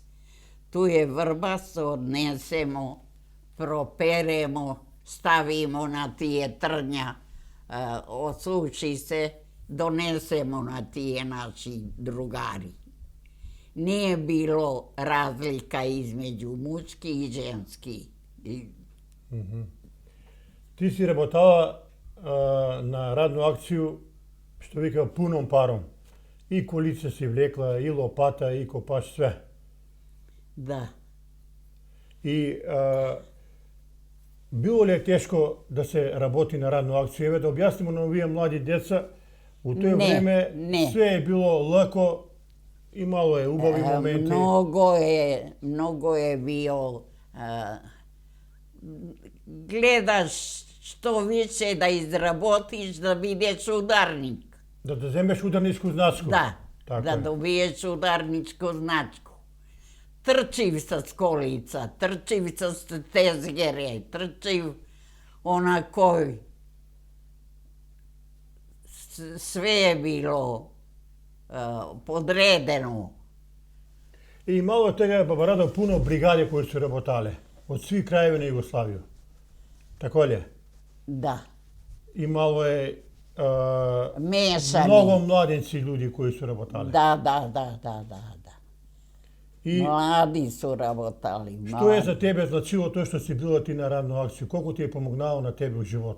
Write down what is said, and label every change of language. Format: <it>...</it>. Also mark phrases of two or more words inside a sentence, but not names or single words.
<sr>Tu je Vrbas, odnesemo, properemo, stavimo na tije trnja, osuši se, donesemo na tije naši drugari. Nije bilo razlika između muški i ženski.</sr> <mk>Ти си работала на радну акцiju, што вика, пуном паром. И колица си влекла, и лопата, и копаш, све.</mk> <sr>Da.</sr> <mk>И било ли е тешко да се работи на радну акцiju? Еве да објаснимо на овие млади деца, у тој време све е било лако, имало е убави моменти.</mk> <sr>Mnogo je bio, gledaš što više da izrabotiš, da vidješ udarnik.</sr> <mk>Да земеш ударничку значку.</mk> <sr>Da, Tako da je. dobiješ udarničku značku. Trčiv sa skolica, trčiv sa tezgere, trčiv onako, sve je bilo podredeno.</sr> <mk>И имало тега, баба Радо, пуно бригади кои се работале.</mk> <sr>od svih krajevi na Jugoslaviju. Tako li je? Da. Imalo je Mešani. mnogo mladenci ljudi koji su rabotali. Da. I Mladi su rabotali. što je za tebe značilo to što si bila ti na radnu akciju? Koliko ti je pomognalo na tebe u životu?</sr>